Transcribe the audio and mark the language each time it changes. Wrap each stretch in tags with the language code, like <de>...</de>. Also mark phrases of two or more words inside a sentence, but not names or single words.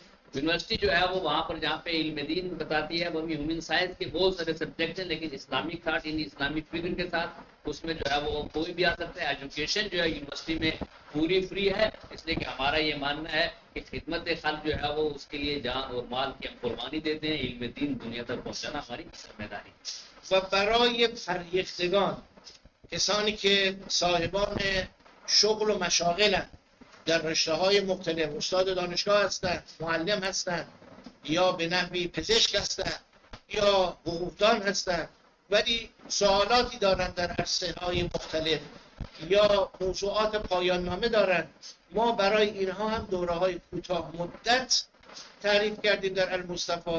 <hi>यूनिवर्सिटी जो है वो वहाँ पर जहाँ पे इल्म दीन बताती है वो</hi> <en>human science</en> <hi>के बहुत सारे सब्जेक्ट हैं, लेकिन</hi> <en>Islamic thought</en> <hi>इन इस्लामिक फिक्र के साथ उसमें जो है वो कोई भी आ सकता है। एजुकेशन जो है यूनिवर्सिटी में पूरी फ्री है, इसलिए कि हमारा ये मानना है कि खिदमत खल्क जो है वो उसके लिए जान और माल की हम कुर्बानी देते हैं। इल्म दीन दुनिया तक पहुँचाना हमारी जिम्मेदारी</hi> <fa>و برای فرهیختگان، کسانی که صاحبان شغل و مشاغلند در رشته‌های مختلف، استاد دانشگاه هستند، معلم هستند یا به نحوی پزشک هستند یا حقوقدان هستند ولی سوالاتی دارند در عرصه‌های مختلف یا موضوعات پایان نامه دارند، ما برای اینها هم دوره‌های کوتاه مدت تعریف کردیم در المصطفی.</fa>